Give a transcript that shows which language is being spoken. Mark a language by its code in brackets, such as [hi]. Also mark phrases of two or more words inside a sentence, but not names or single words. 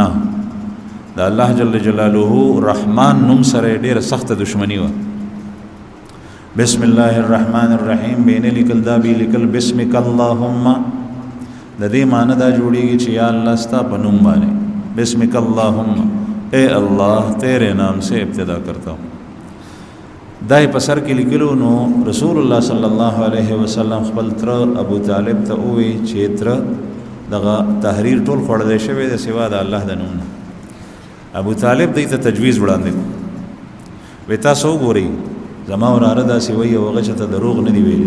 [ps] د الله جل جلاله رحمان نوم سره ډیره سخته دشمنی وه. [ar] بسم الله الرحمن الرحیم [ps] به نه لیکل، دا به لیکل [ar] بسمک اللهم. [ps] د دې معنی دا جوړیږي چې یا الله ستا په نوم باندې، [ar] بسمک اللهم، [ur] اے اللہ تیرے نام سے ابتدا کرتا ہوں. [ps] دای په سر کې لیکلو نو [ar] رسول الله صلی الله علیه وسلم [ps] خپل تر ابو طالب ته ووی چې تر دغه تحریر ټول خوړلی شوی د سوا د الله د نوم نه. ابو طالب دی ته تجویز وړاندې کړو. وی تاسو وګورئ زما وراره داسې وایي او هغه چې ته دروغ نه دي ویلي.